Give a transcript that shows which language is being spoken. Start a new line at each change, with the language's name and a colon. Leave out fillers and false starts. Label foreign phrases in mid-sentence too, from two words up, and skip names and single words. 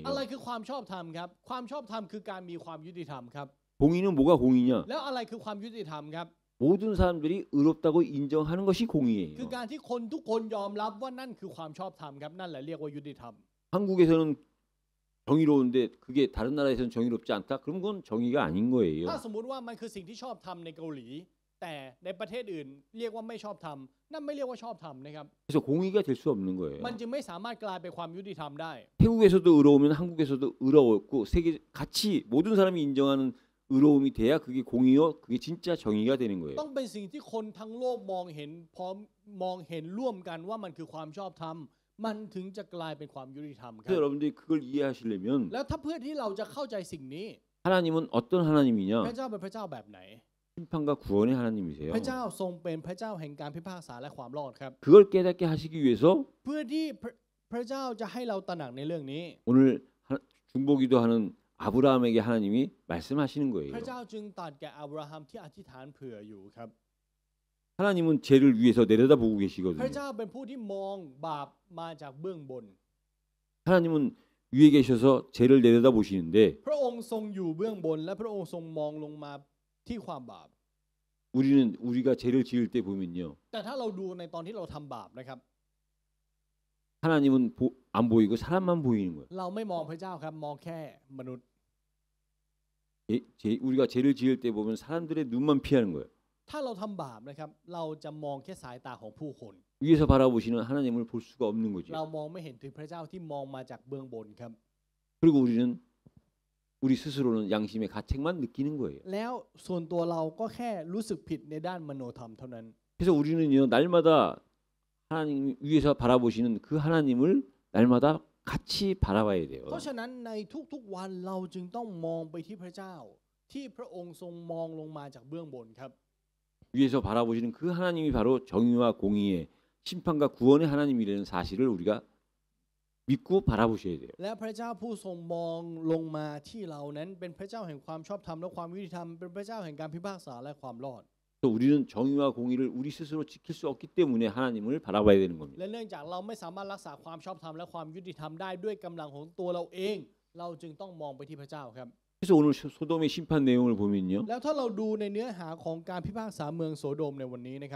Thai: อะไรคือความชอบธรรมครับความชอบธรรมคือการมีความยุติธรรมครับ
Korean: 공의는 뭐가 공의냐?
Thai: แล้วอะไรคือความยุติธรรมครับ
Korean: 모든 사람들이 의롭다고 인정하는 것이
Thai: คือ
Korean: 공의예요.
Thai: การที่คนทุกคนยอมรับว่านั่นคือความชอบธรรมครับนั่นแหละเรียกว่ายุติธรรม
Korean: 한국에서는 정의로운데 그게 다른 나라에서는 정의롭지 않다? 그럼 그건 정의가 아닌
Thai: ถ้า
Korean: 거예요.
Thai: สมมุติว่ามันคือสิ่งที่ชอบธรรมในเกาหลี แต่ในประเทศอื่นเรียกว่าไม่ชอบธรรมนั่นไม่เรียกว่าชอบธรรมนะครับ
Korean: 그래서 공의가 될 수 없는 거예요.
Thai: มันจึงไม่สามารถกลายเป็นความยุติธรรมได้
Korean: 태국에서도 의로우면 한국에서도 의로웠고 세계 같이 모든 사람이 인정하는 의로움이 돼야 그게 공의요. 그게 진짜 정의가 되는 거예요.
Thai: ต้องเป็นสิ่งที่คนทั้งโลกมองเห็นพร้อมมองเห็นร่วมกันว่ามันคือความชอบธรรมมันถึงจะกลายเป็นความยุติธรรมครั
Korean: 그래서
Thai: บ
Korean: 여러분들이 그걸 이해하시려면
Thai: แล้วถ้าเพื่อที่เราจะเข้าใจสิ่งนี้
Korean: 하나님은 어떤
Thai: พระ
Korean: 하나님이냐?
Thai: เจ้าเป็นพระเจ้าแบบไหน
Korean: 심판과 구원의 하나님이세요.
Thai: พระเจ้าทรงเป็นพระเจ้าแห่งการพิพากษาและความรอดครับ
Korean: 그걸 깨닫게 하시기 위해서
Thai: เพื่อที่พระเจ้าจะให้เราตระหนักในเรื่องนี้
Korean: 오늘 중보기도 하는 아브라함에게 하나님이 말씀하시는
Thai: พ
Korean: 거예요.
Thai: ระเจ้าจึงตรัสแก่อับราฮัมที่อธิษฐานเผื่ออยู่ครับ
Korean: 하나님은 죄를 위해서 내려다보고
Thai: พระ
Korean: 계시거든요.
Thai: เจ้าเป็นผู้ที่มองบาปมาจากเบื้องบน
Korean: 하나님은 위에 계셔서 죄를 내려다보시는데
Thai: พระองค์ทรงอยู่เบื้องบน และพระองค์ทรงมองลงมาที่ความบาป
Korean: 우리가 죄를 지을 때 보면요.
Thai: แต่ถ้าเราดูในตอนที่เราทำบาปนะครับ
Korean: 하나님은 안 보이고 사람만 보이는 거예요.
Thai: เราไม่มองพระเจ้าครับมองแค่มนุษย์
Korean: 우리가 죄를 지을 때 보면 사람들의 눈만 피하는 거예요.
Thai: ถ้าเราทำบาปนะครับเราจะมองแค่สายตาของผู้คน
Korean: 위에서 바라보시는 하나님을 볼 수가 없는
Thai: เรา
Korean: 거죠.
Thai: มองไม่เห็นถึงพระเจ้าที่มองมาจากเบื้องบนครับ
Korean: 그리고 우리는 우리 스스로는 양심의 가책만 느끼는 거예요.
Thai: แล้วส่วนตัวเราก็แค่รู้สึกผิดในด้านมโนธรรมเท่านั้น
Korean: 그래서 우리는요 날마다 하나님 위에서 바라보시는 그 하나님을 날마다 같이 바라봐야 돼요.
Thai: เพราะฉะนั้นในทุกๆวันเราจึงต้องมองไปที่พระเจ้าที่พระองค์ทรงมองลงมาจากเบื้องบนครับ
Korean: 위에서 바라보시는 그 하나님이 바로 정의와 공의의 심판과 구원의 하나님이라는 사실을 우리가 믿고 바라보셔야 돼요.
Thai: และพระเจ้าผู้ทรงมองลงมาที่เรานั้นเป็นพระเจ้าแห่งความชอบธรรมและความยุติธรรมเป็นพระเจ้าแห่งการพิพากษาและความรอด
Korean: 또 우리는 정의와 공의를 우리 스스로 지킬 수 없기 때문에 하나님을 바라봐야 되는 겁니다.
Thai: และเนื่องจากเราไม่สามารถรักษาความชอบธรรมและความยุติธรรมได้ด้วยกำลังของตัวเราเองเราจึงต้องมองไปที่พระเจ้าครับ
Korean: 그래서 오늘 소돔의 심판 내용을 보면요.
Thai: แล้วถ้าเราดูในเนื้อหาของการพิพากษาเมืองโสโดมในวันนี้นะครับ